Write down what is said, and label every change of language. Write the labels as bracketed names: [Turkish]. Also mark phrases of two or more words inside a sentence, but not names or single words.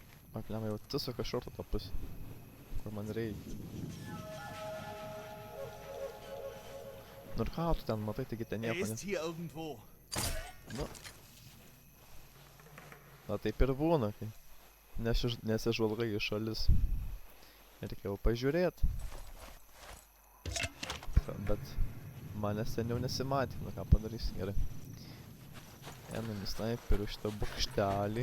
[Lithuanian] Paklema jau tiesiog šorto tą pusę, kur man reikia. Nu ir ką tu ten matai, taigi ten [German] Er [Lithuanian] nieko, ne? [German] ist hier irgendwo. [Lithuanian] Nu. Na taip ir būna, kai nesižvalgai į šalis. Reikia jau pažiūrėt. Bet manęs ten jau nesimatė, nu ką padarysi, gerai. Einam į snaiperių šitą bokštelį.